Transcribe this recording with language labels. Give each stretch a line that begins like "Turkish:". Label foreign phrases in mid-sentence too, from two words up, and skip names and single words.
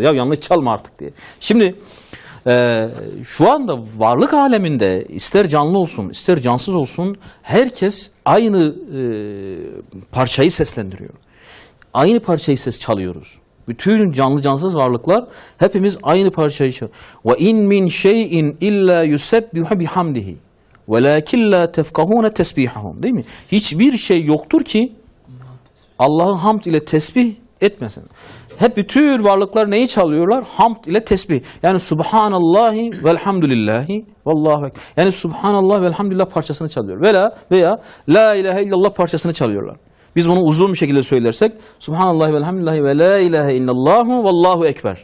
Turkish: Ya yanlış çalma artık diye. Şimdi şu anda varlık aleminde ister canlı olsun ister cansız olsun herkes aynı parçayı seslendiriyor. Aynı parçayı çalıyoruz. Bütün canlı cansız varlıklar hepimiz aynı parçayı çalıyoruz.
Arabic: وإن من شيء إلا يسبح بحمده. وَلَاكِنْ لَا تَفْقَهُونَ تَسْبِيحَهُمْ,
Turkish: değil mi? Hiçbir şey yoktur ki Allah'ın hamd ile tesbih etmesin. Hep bütün varlıklar neyi çalıyorlar? Hamd ile tesbih. Yani
Arabic: سبحان الله والحمد لله والله أكبر.
Turkish: Yani
Arabic: سبحان الله والحمد لله
Turkish: parçasını çalıyor. Veya
Arabic: لا إله إلا الله
Turkish: parçasını çalıyorlar. Biz bunu uzun bir şekilde söylersek
Arabic: سبحان الله والحمد لله ولا إله إلا الله والله أكبر.